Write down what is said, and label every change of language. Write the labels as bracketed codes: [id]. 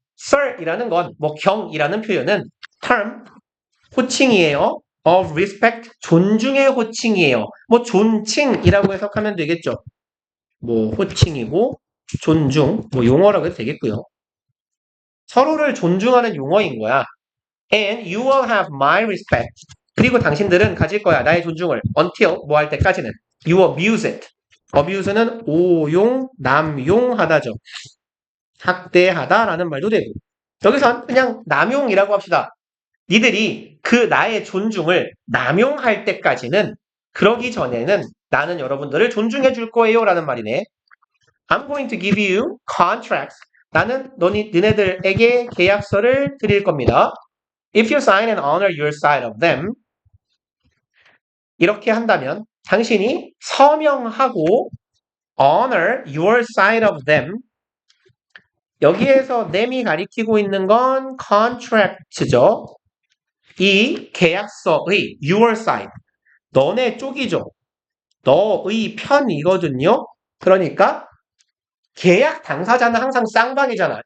[ko] Sir이라는 건 뭐 경이라는 표현은 term, 호칭이에요. of respect, 존중의 호칭이에요. 뭐 존칭이라고 해석하면 되겠죠. 뭐 호칭이고 존중, 뭐 용어라고 해도 되겠고요. 서로를 존중하는 용어인 거야. [en] And you will have my respect. [ko] 그리고 당신들은 가질 거야. 나의 존중을. Until 뭐 할 때까지는. [en] You abuse it. [ko] abuse는 오용, 남용하다죠. 학대하다라는 말도 되고. 여기선 그냥 남용이라고 합시다. 니들이 그 나의 존중을 남용할 때까지는 그러기 전에는 나는 여러분들을 존중해 줄 거예요 라는 말이네. [en] I'm going to give you contracts. [ko] 나는 너네들에게 계약서를 드릴 겁니다. [en] If you sign and honor your side of them. [ko] 이렇게 한다면 당신이 서명하고 [en] honor your side of them. [ko] 여기에서 them이 가리키고 있는 건 contract죠. 이 계약서의 your side. 너네 쪽이죠. 너의 편이거든요. 그러니까 계약 당사자는 항상 쌍방이잖아.